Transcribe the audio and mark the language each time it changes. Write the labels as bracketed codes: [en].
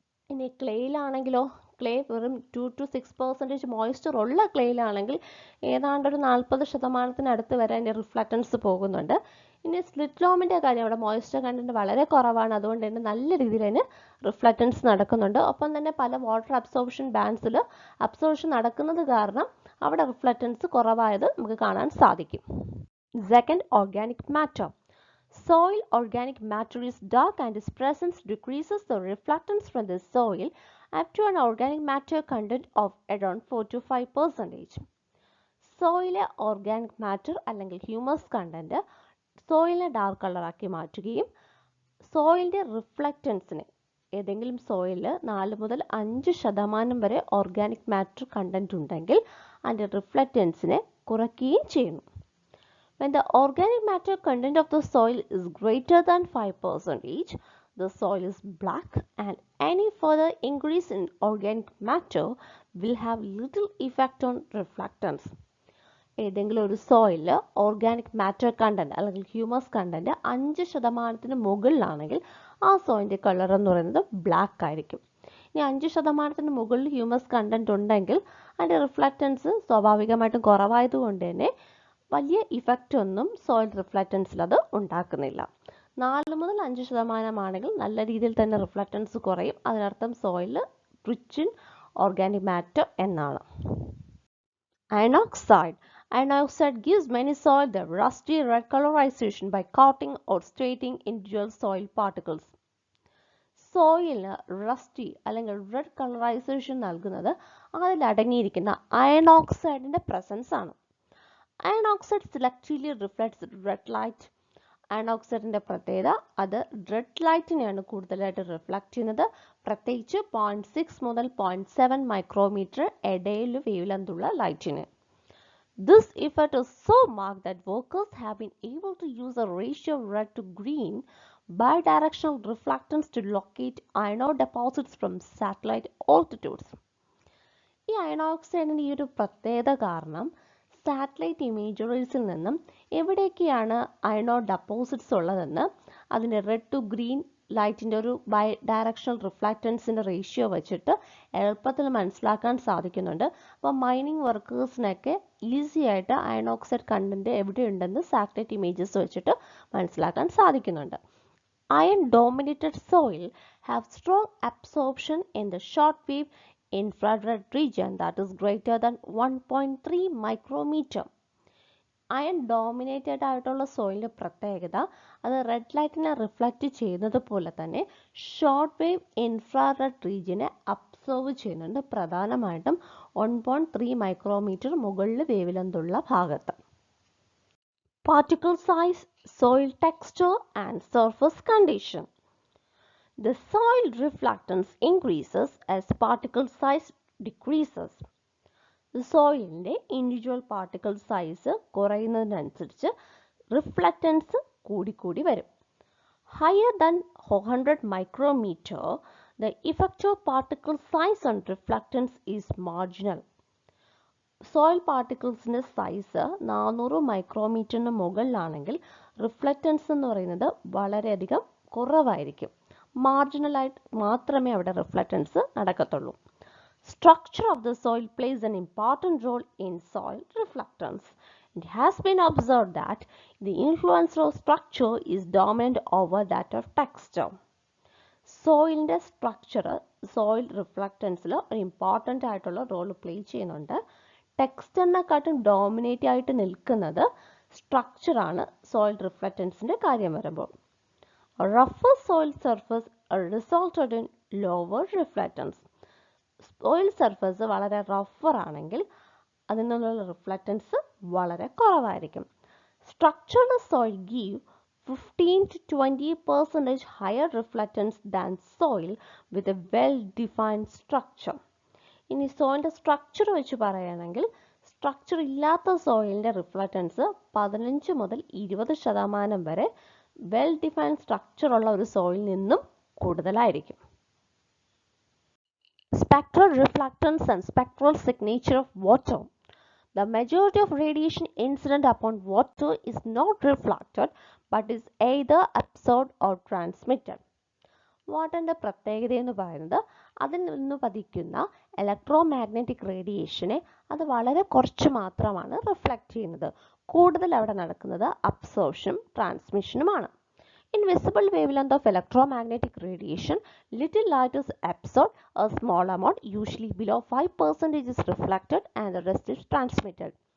[ml] ഇനി ക്ലേയിലാണെങ്കിലോ, ക്ലേ വെറും 2 to 6% moisture ഉള്ള ക്ലേയിലാണെങ്കിൽ ഏതാണ്ട് ഒരു 40%-അടുത്ത് വരെ അതിൻ്റെ റിഫ്ലക്റ്റൻസ് പോകുന്നുണ്ട്. ഇനി സ്ലിറ്റ് ലോമിൻ്റെ കാര്യം, അവിടെ മോയ്സ്ചർ കണ്ടന്റ് വളരെ കുറവാണ്, അതുകൊണ്ട് തന്നെ നല്ല രീതിയിൽ അതിന് റിഫ്ലക്റ്റൻസ് നടക്കുന്നുണ്ട്. ഒപ്പം തന്നെ പല വാട്ടർ അബ്സോർപ്ഷൻ ബാൻഡ്സിൽ അബ്സോർപ്ഷൻ നടക്കുന്നത് കാരണം അവിടെ റിഫ്ലക്റ്റൻസ് കുറവായത് നമുക്ക് കാണാൻ സാധിക്കും. [en] Second, organic matter. Soil organic matter is dark and its presence decreases the reflectance from the soil up to an organic matter content of around 4 to 5%. [ml] സോയിലെ organic matter അല്ലെങ്കിൽ humus content സോയിലിനെ dark കളറാക്കി മാറ്റുകയും സോയിലിൻ്റെ റിഫ്ലക്റ്റൻസിനെ, ഏതെങ്കിലും സോയിലിൽ 4 മുതൽ 5% വരെ organic matter content ഉണ്ടെങ്കിൽ അതിൻ്റെ റിഫ്ലക്റ്റൻസിനെ കുറയ്ക്കുകയും ചെയ്യുന്നു. [en] When the organic matter content of the soil is greater than 5%, the soil is black, and any further increase in organic matter will have little effect on reflectance. [ml] ഏതെങ്കിലും ഒരു സോയിലിൽ organic matter content അല്ലെങ്കിൽ humus content 5% മുകളിലാണെങ്കിൽ ആ സോയിലിൻ്റെ colour എന്ന് പറയുന്നത് black ആയിരിക്കും. ഇനി 5% മുകളിൽ humus content ഉണ്ടെങ്കിൽ അതിൻ്റെ റിഫ്ലക്റ്റൻസ് സ്വാഭാവികമായിട്ടും കുറവായതുകൊണ്ട് തന്നെ വലിയ ഇഫക്റ്റ് ഒന്നും സോയിൽ റിഫ്ലക്റ്റൻസിൽ അത് ഉണ്ടാക്കുന്നില്ല. 4 മുതൽ 5% ആണെങ്കിൽ നല്ല രീതിയിൽ തന്നെ റിഫ്ലക്റ്റൻസ് കുറയും, അതിനർത്ഥം [en] soil rich in organic matter [ml] എന്നാണ്. [en] Iron oxide. Iron oxide gives many soil the rusty red colorization by coating or staining individual soil particles. [ml] സോയിലിന് rusty അല്ലെങ്കിൽ റെഡ് കളറൈസേഷൻ നൽകുന്നത് അതിൽ അടങ്ങിയിരിക്കുന്ന അയൺ ഓക്സൈഡിൻ്റെ പ്രസൻസ് ആണ്. [en] Iron oxide selectively reflects red light. [ml] Iron ഓക്സൈഡിൻ്റെ പ്രത്യേകത, അത് red ലൈറ്റിനെയാണ് കൂടുതലായിട്ട് reflect ചെയ്യുന്നത്, പ്രത്യേകിച്ച് 0.6 മുതൽ 0.7 മൈക്രോമീറ്റർ ഇടയിൽ wave ലെങ്തുള്ള ലൈറ്റിന്. [en] This effect is so marked that workers have been able to use a ratio of red to green bidirectional reflectance to locate iron ore deposits from satellite altitudes. [ml] ഈ iron ഓക്സൈഡിൻ്റെ ഈ ഒരു പ്രത്യേകത കാരണം satellite ഇമേജറീസിൽ നിന്നും എവിടേക്കാണ് iron or deposits ഉള്ളതെന്ന് അതിൻ്റെ red to green ലൈറ്റിൻ്റെ ഒരു ബൈ ഡയറക്ഷണൽ റിഫ്ലക്റ്റൻസിൻ്റെ റേഷ്യോ വെച്ചിട്ട് എളുപ്പത്തിൽ മനസ്സിലാക്കാൻ സാധിക്കുന്നുണ്ട്. അപ്പോൾ മൈനിങ് വർക്കേഴ്സിനൊക്കെ ഈസി ആയിട്ട് iron oxide content എവിടെയുണ്ടെന്ന് satellite images വെച്ചിട്ട് മനസ്സിലാക്കാൻ സാധിക്കുന്നുണ്ട്. [en] Iron dominated soil have strong absorption in the short wave infrared region that is greater than 1.3 micrometer. [ml] Iron dominated ആയിട്ടുള്ള സോയിലിൻ്റെ പ്രത്യേകത, അത് റെഡ് ലൈറ്റിനെ റിഫ്ലക്റ്റ് ചെയ്യുന്നത് പോലെ തന്നെ ഷോർട്ട് വേവ് ഇൻഫ്രാറെഡ് റീജിയനെ അബ്സോർവ് ചെയ്യുന്നുണ്ട്, പ്രധാനമായിട്ടും 1.3 മൈക്രോമീറ്റർ മുകളിൽ വേവ് ലെങ്തുള്ള ഭാഗത്ത്. [en] Particle size, soil texture and surface condition. The soil reflectance increases as particle size decreases. [ml] സോയിലിൻ്റെ individual particle size കുറയുന്നതിനനുസരിച്ച് reflectance കൂടിക്കൂടി വരും. [en] Higher than 100 micrometre the effect of particle size on reflectance is marginal. [ml] Soil പാർട്ടിക്കിൾസിൻ്റെ size 400 മൈക്രോമീറ്ററിന് മുകളിലാണെങ്കിൽ reflectance എന്ന് പറയുന്നത് വളരെയധികം കുറവായിരിക്കും. മാർജിനലായിട്ട് മാത്രമേ അവിടെ reflectance നടക്കത്തുള്ളൂ. [en] Structure of the soil plays an important role in soil reflectance. It has been observed that the influence of structure is dominant over that of texture. [ml] സോയിലിൻ്റെ structure soil റിഫ്ലക്റ്റൻസിൽ ഒരു important ആയിട്ടുള്ള role play ചെയ്യുന്നുണ്ട്. ടെക്സ്ചറിനെക്കാട്ടും dominate ആയിട്ട് നിൽക്കുന്നത് സ്ട്രക്ചറാണ് soil റിഫ്ലക്റ്റൻസിൻ്റെ കാര്യം വരുമ്പോൾ. [en] Refer soil surface resulted in lower reflectance. [ml] Soil surface വളരെ refer ആണെങ്കിൽ അതിൽ നിന്നുള്ള റിഫ്ലക്റ്റൻസ് വളരെ കുറവായിരിക്കും. [en] Structured soil give 15 to 20% higher reflectance than soil with a well defined structure. [ml] ഇനി സോയിലിൻ്റെ സ്ട്രക്ചർ വെച്ച് പറയുകയാണെങ്കിൽ സ്ട്രക്ചർ ഇല്ലാത്ത സോയിലിൻ്റെ റിഫ്ലക്റ്റൻസ് 15 മുതൽ 20% വരെ വെൽ ഡിഫൈൻഡ് സ്ട്രക്ചർ ഉള്ള ഒരു സോയിൽ നിന്നും കൂടുതലായിരിക്കും. [en] Spectral reflectance and spectral signature of water. The majority of radiation incident upon water is not reflected but is either absorbed or transmitted. [ml] വാട്ടറിൻ്റെ പ്രത്യേകത എന്ന് പറയുന്നത് അതിൽ നിന്ന് പതിക്കുന്ന ഇലക്ട്രോ മാഗ്നറ്റിക് റേഡിയേഷനെ അത് വളരെ കുറച്ച് മാത്രമാണ് റിഫ്ലക്റ്റ് ചെയ്യുന്നത്. കൂടുതൽ അവിടെ നടക്കുന്നത് അബ്സോർപ്ഷനും ട്രാൻസ്മിഷനുമാണ്. [en] In visible wavelength of electromagnetic radiation, little light is absorbed, a small amount, usually below 5%, is reflected and the rest is transmitted.